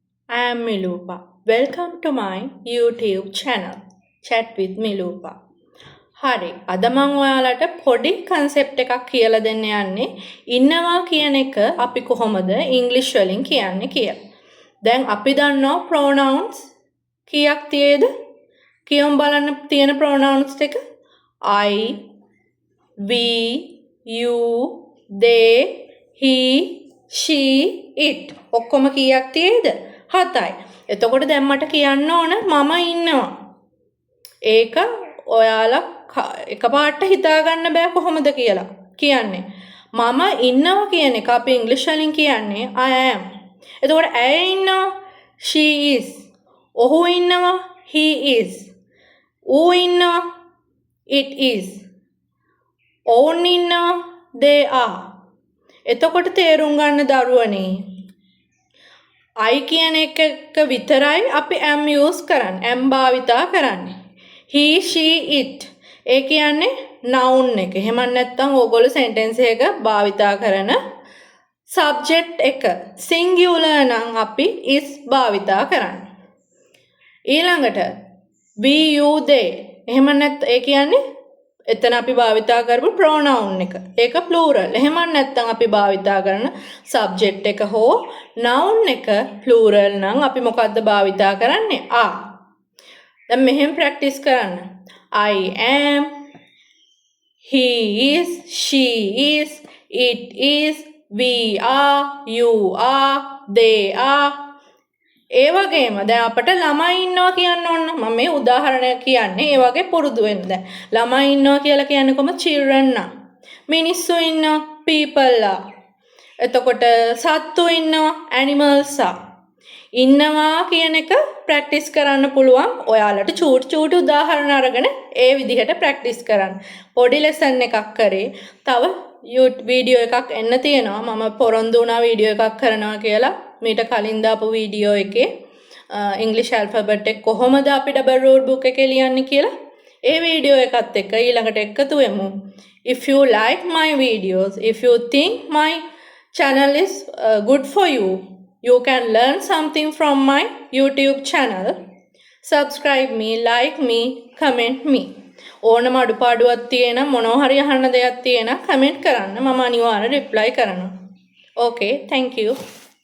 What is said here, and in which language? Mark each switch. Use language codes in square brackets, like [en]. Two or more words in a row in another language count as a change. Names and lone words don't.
[en] I am Milupa. Welcome to my YouTube channel. Chat with Milupa. [si] හරි. අද මම ඔයාලට පොඩි concept එකක් කියලා දෙන්න යන්නේ. ඉන්නවා කියන එක අපි කොහොමද English වලින් කියන්නේ කියලා. දැන් අපි දන්නවා pronouns කීයක් තියෙද? කියමු බලන්න තියෙන pronouns ටික. [en] I, we, you, they, he, she, it. [si] ඔක්කොම කීයක් තියෙද? 7යි. එතකොට දැන් මට කියන්න ඕන මම ඉන්නවා. ඒක ඔයාලා එකපාරට හිතා ගන්න බෑ කොහොමද කියලා. කියන්නේ මම ඉන්නවා කියන එක අපි ඉංග්‍රීසි වලින් කියන්නේ [en] I am. [si] එතකොට ඇය ඉන්නවා [en] she is. [si] ඔහු ඉන්නවා [en] he is. [si] ඌ ඉන්නවා [en] it is. [si] ඔවුන් ඉන්නවා [en] they are. [si] එතකොට තේරුම් ගන්න දරුවනේ I කියන එක විතරයි අපි am use කරන්නේ. am භාවිතා කරන්නේ. [en] he, she, it. [si] ඒ කියන්නේ noun එක. එහෙම නැත්නම් ඕගොල්ලෝ sentence එක භාවිතා කරන subject එක. singular නම් අපි is භාවිතා කරන්නේ. ඊළඟට we, you, they. එහෙම නැත්නම් ඒ කියන්නේ එතන අපි භාවිතා කරපු pronoun එක. ඒක plural. එහෙම නැත්නම් අපි භාවිතා කරන subject එක හෝ noun එක plural නම් අපි මොකද්ද භාවිතා කරන්නේ? are. දැන් මෙහෙම practice කරන්න. [en] I am, he is, she is, it is, we are, you are, they are. [si] ඒ වගේම දැන් අපිට ළමයි ඉන්නවා කියන්න ඕන. මම මේ උදාහරණයක් කියන්නේ ඒ වගේ පුරුදු වෙන්න. දැන් ළමයි ඉන්නවා කියලා කියන්නේ කොහොමද? children නා. මිනිස්සු ඉන්නවා people ලා. එතකොට සත්තු ඉන්නවා animals ලා. ඉන්නවා කියන එක ප්‍රැක්ටිස් කරන්න පුළුවන්. ඔයාලට චූටි උදාහරණ අරගෙන ඒ විදිහට ප්‍රැක්ටිස් කරන්න. පොඩි ලෙසන් එකක් කරේ. තව වීඩියෝ එකක් එන්න තියෙනවා. මම පොරොන්දු වුණා වීඩියෝ එකක් කරනවා කියලා. මීට කලින් දාපු වීඩියෝ එකේ ඉංග්‍රීසි ඇල්ෆබෙට් එක කොහොමද අපි [en] double rule book [si] එකේ ලියන්නේ කියලා ඒ වීඩියෝ එකත් එක්ක ඊළඟට එකතු වෙමු. [en] If you like my videos, if you think my channel is good for you, you can learn something from my YouTube channel. Subscribe me, like me, comment me. [si] ඕනම අඩුපාඩුවක් තියෙන මොනවා හරි අහන්න දෙයක් තියෙන කමෙන්ට් කරන්න. මම අනිවාර්යෙන් reply කරනවා. [en] Okay, thank you.